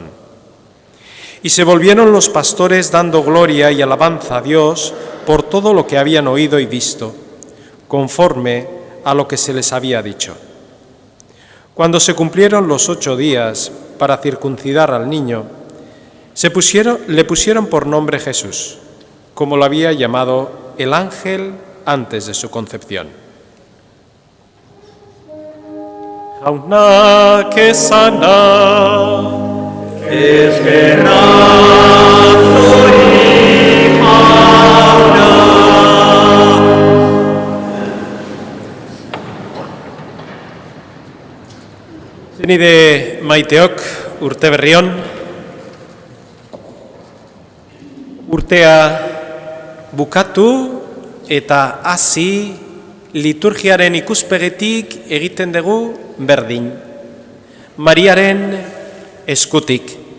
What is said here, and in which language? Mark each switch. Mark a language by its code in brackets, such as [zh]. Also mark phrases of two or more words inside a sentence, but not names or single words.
[es] Y se volvieron los pastores dando gloria y alabanza a Dios por todo lo que habían oído y visto, conforme a lo que se les había dicho. Cuando se cumplieron los 8 días para circuncidar al niño, le pusieron por nombre Jesús, como lo había llamado el ángel antes de su concepción. [eu] Jaunak esana, Eskerrak zuri jauna. zenide maiteok urte berrion, urtea bukatu eta hasi liturgiaren ikuspegetik egiten dugu berdin, Mariaren eskutik.